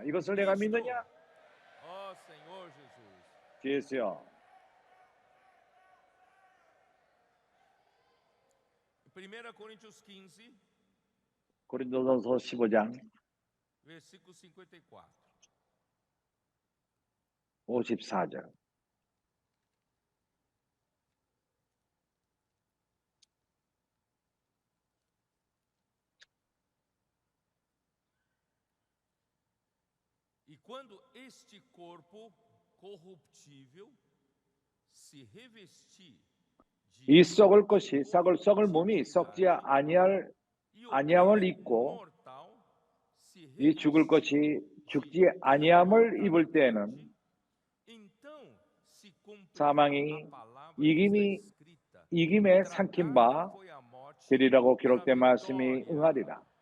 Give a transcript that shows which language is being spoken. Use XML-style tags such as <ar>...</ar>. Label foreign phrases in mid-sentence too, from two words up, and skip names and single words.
<ko>이것을 내가 믿느냐? 주 예수여. 고린도전서 15장 54절.</ko> <pt>E quando este corpo corruptível se revestir</pt> <ko>이 썩을 것이 썩을 몸이 썩지 아니함을 입고 이 죽을 것이 죽지 아니함을 입을 때에는 사망이 이김에 삼킨 바 되리라고 기록된 말씀이 응하리라.</ko>